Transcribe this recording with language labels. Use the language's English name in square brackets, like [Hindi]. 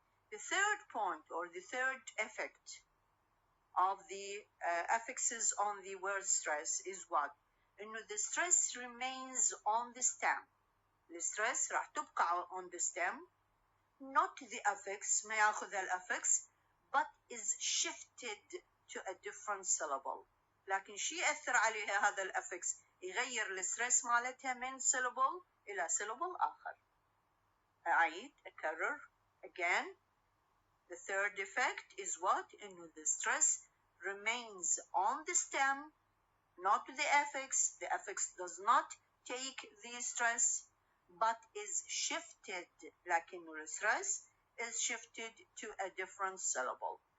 [English] The third point or the third effect of the affixes on the word stress is what? [Arabic] إنه [English] the stress remains on the stem. The stress [Arabic] راح تبقى [English] on the stem, not the affix, [Arabic] ما ياخذ الأفكس, [English] but is shifted to a different syllable. [Arabic] لكن شي يأثر عليها هذا الأفكس؟ يغير الستريس مالتها من syllable إلى syllable آخر. أعيد أكرر [English] again. The third effect is what? [Arabic] إنه [English] the stress remains on the stem, not the affix. The affix does not take the stress, but is shifted. [Arabic] لكن [English] the stress is shifted to a different syllable.